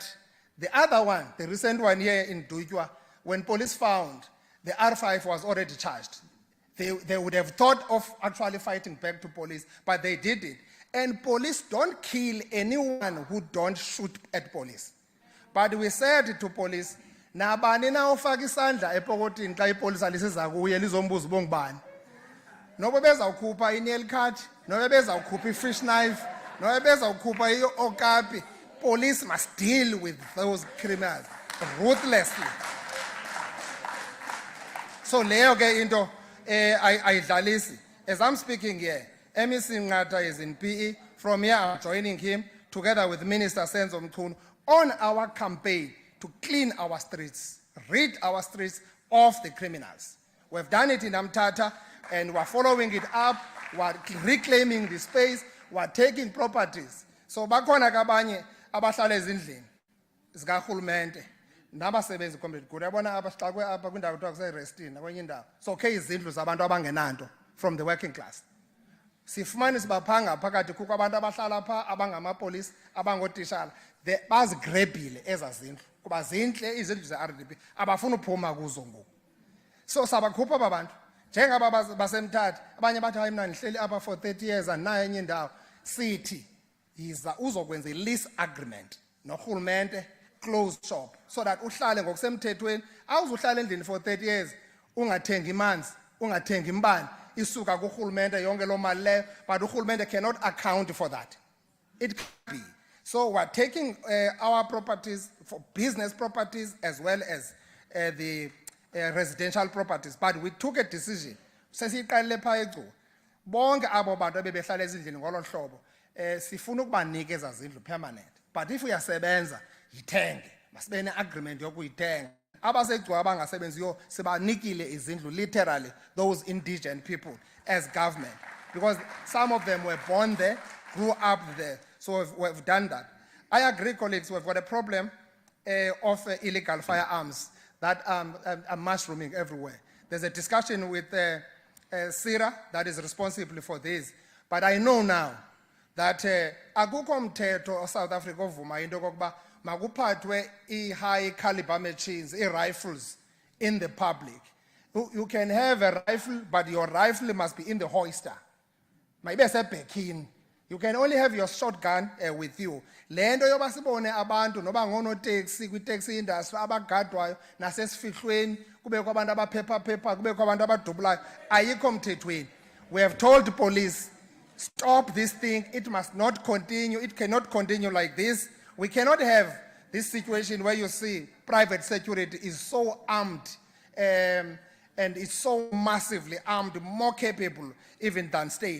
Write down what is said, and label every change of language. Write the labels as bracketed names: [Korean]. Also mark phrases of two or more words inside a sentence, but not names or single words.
[English] The other one, the recent one here in Duikwa, when police found the R5 was already charged. They would have thought of actually fighting back to police, but they did it. And police don't kill anyone who don't shoot at police. But we said to police, [Xhosa] nabani na ufaka isandla epokotini xa ipolice alisiza kuye lizombuza ubongibani. Noba bezawukhupha i- [English] nail cut, [Xhosa] noba bezawukhupha i- [English] fish knife, [Xhosa] noba bezawukhupha i-okapi. [English] Police must deal with those criminals ruthlessly. [Xhosa] So leyo ke into ayidlalisi. [English] As I'm speaking here, MEC Ngata is in PE. From here, I'm joining him together with Minister Senzo Mchunu on our campaign to clean our streets, rid our streets of the criminals. We've done it in Amtata, and we're following it up. We're reclaiming the space. We're taking properties. [Xhosa] So bakhona kabanye abahlala ezindlini zikahulumente nabasebenzi comrade Guru yabona abasixakwe apha kwindawo kuthiwa kuseRestina kwenye indawo sokhe izindlu zabantu abangenanto [English] from the working class. [Xhosa] Sifumanisa uba phaa ngaphakathi kukho abantu abahlala phaa abangamapolisa abangootitshala bazigrebhile ezaa zindlu kuba zintle izindlu ze-RDP abafuna uphuma kuzo ngoku. So sabakhupha aba bantu njengaba basemthatha abanye bathi hayi mna ndihleli apha [English] for 30 years [Xhosa] andinayo enye indawo. Sithi yiza uzokwenza i- [English] lease agreement [Xhosa] norhulumente, [English] closed shop, so that [Xhosa] uhlale ngokusemthethweni. Awuzuhlala endlini [English] for 30 years [Xhosa] ungathengi manzi ungathengi mbane isuka kurhulumente yonke loo mali leyo, but urhulumente [English] cannot account for that. It can't be. So we're taking our properties, for business properties as well as the residential properties, but we took a decision. [Xhosa] Sesiqalile phaa eGcuwa bonke abo bantu abebehlala ezindlini ngolo hlobo sifuna ukubanika ezaa zindlu [English] permanent, but if [Xhosa] uyasebenza yithenge, masibe ne-agreement yokuyithenga. AbaseGcuwa abangasebenziyo sibanikile izindlu, [English] literally those indigent people as government, because some of them were born there, grew up there. So we've done that. I agree, colleagues, we've got a problem of illegal firearms that are mushrooming everywhere. There's a discussion with CIRA that is responsible for this. But I know now that [Xhosa] akukho mthetho South Africa ovuma into kokuba makuphathwe [English] i-high caliber machines, rifles in the public. You can have a rifle, but your rifle must be in the holster. [Xhosa] Maybe sebhekini. [English] You can only have your shotgun with you. [Xhosa] Le nto yoba sibone abantu noba ngonoteksi kwi- [English] taxi industry [Xhosa] abagadwayo nasesifihlweni kubekho abantu abaphepha kubekho abantu abadubulayo ayikho mthethweni. [English] We have told the police, stop this thing. It must not continue. It cannot continue like this. We cannot have this situation where you see private security is so armed and it's so massively armed, more capable even than state.